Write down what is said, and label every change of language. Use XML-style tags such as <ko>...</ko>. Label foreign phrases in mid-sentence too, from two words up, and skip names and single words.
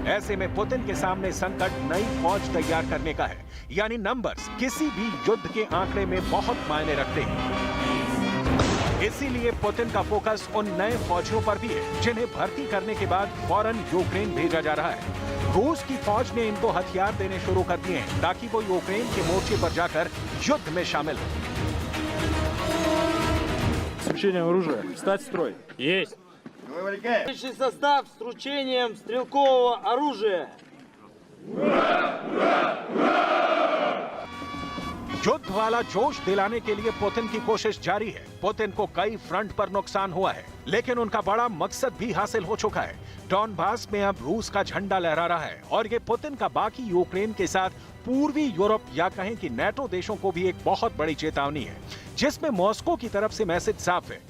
<hi>ऐसे में पुतिन के सामने संकट नई फौज तैयार करने का है, यानी नंबर्स किसी भी युद्ध के आंकड़े में बहुत मायने रखते हैं। इसीलिए पुतिन का फोकस उन नए फौजियों पर भी है जिन्हें भर्ती करने के बाद फौरन यूक्रेन भेजा जा रहा है। रूस की फौज ने इनको हथियार देने शुरू कर दिए हैं ताकि वो यूक्रेन के मोर्चे पर जाकर युद्ध में शामिल हो।</hi> <ru>Вручение оружия. Встать в строй. Есть. Высший состав с вручением стрелкового оружия.</ru> <hi>युद्ध वाला जोश दिलाने के लिए पुतिन की कोशिश जारी है। पुतिन को कई फ्रंट पर नुकसान हुआ है, लेकिन उनका बड़ा मकसद भी हासिल हो चुका है। डॉनबास में अब रूस का झंडा लहरा रहा है और ये पुतिन का बाकी यूक्रेन के साथ पूर्वी यूरोप या कहें कि नेटो देशों को भी एक बहुत बड़ी चेतावनी है, जिसमें मॉस्को की तरफ से मैसेज साफ है।</hi>